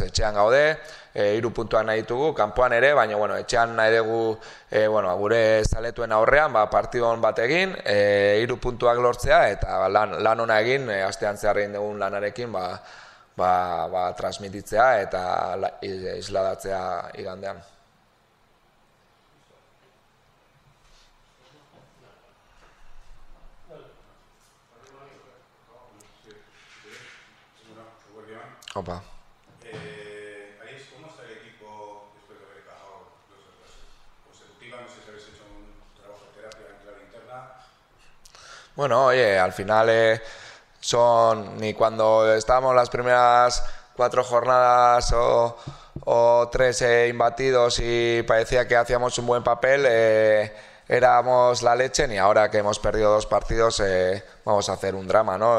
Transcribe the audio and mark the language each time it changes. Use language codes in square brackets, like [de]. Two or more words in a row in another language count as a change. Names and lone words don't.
[eu] Etxean gaude, 3 puntuak nahi ditugu, kanpoan ere, baina etxean nahi dugu gure zaletuen aurrean partidon bat egin, 3 puntuak lortzea eta lan ona egin, astean zehar egin dugun lanarekin transmititzea eta isladatzea igandean. Opa. [es] ¿Cómo está el equipo después de haber encajado 2 consecutivas? No sé si habéis hecho un trabajo de terapia en clave interna. Bueno, oye, al final ni cuando estábamos las primeras 4 jornadas o 3 imbatidos y parecía que hacíamos un buen papel, éramos la leche, ni ahora que hemos perdido 2 partidos vamos a hacer un drama, ¿no?